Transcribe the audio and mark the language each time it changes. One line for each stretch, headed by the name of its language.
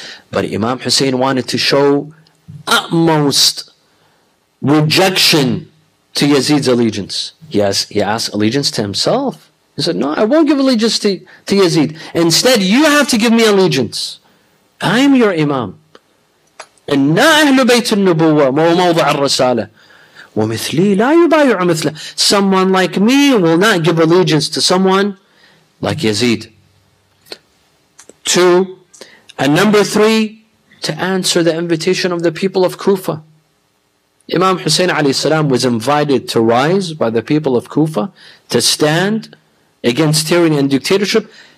English: But Imam Hussain wanted to show utmost rejection to Yazid's allegiance. He asked allegiance to himself. He said, no, I won't give allegiance to Yazid. Instead, you have to give me allegiance. I am your Imam.
Arabic: إن أهل بيت النبوة موضع الرسالة ومثلي لا يبايع مثله.
English: Someone like me will not give allegiance to someone like Yazid. 2, and number 3, to answer the invitation of the people of Kufa. Imam Hussain alayhi salam was invited to rise by the people of Kufa to stand against tyranny and dictatorship.